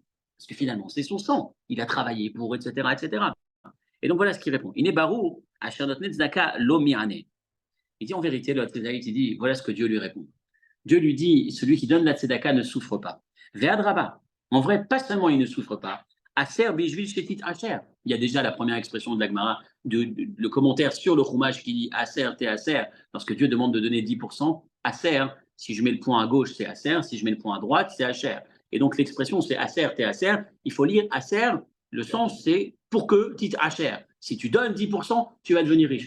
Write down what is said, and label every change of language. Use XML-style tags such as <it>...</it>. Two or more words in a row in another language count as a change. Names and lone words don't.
<fr>Parce que finalement, c'est son sang. Il a travaillé pour, etc., etc. Et donc voilà ce qu'il répond. Il dit en vérité, le Hatzedaït, il dit, voilà ce que Dieu lui répond. Dieu lui dit, celui qui donne la tzedaka ne souffre pas. Ve'adraba. En vrai, pas seulement il ne souffre pas.</fr> <he>עשר בשביל שתתעשר.</he> <fr>Il y a déjà la première expression de l'Agmara, le commentaire sur le Chumash qui dit</fr> <he>עשר תעשר.</he> <fr>Lorsque Dieu demande de donner 10%, aser, si je mets le point à gauche, c'est aser. Si je mets le point à droite, c'est asher. Et donc l'expression, c'est</fr> <he>עשר תעשר.</he> <fr>Il faut lire aser. Le sens, c'est pour que,</fr> <he>תתעשר.</he> <fr>Si tu donnes 10%, tu vas devenir riche.</fr>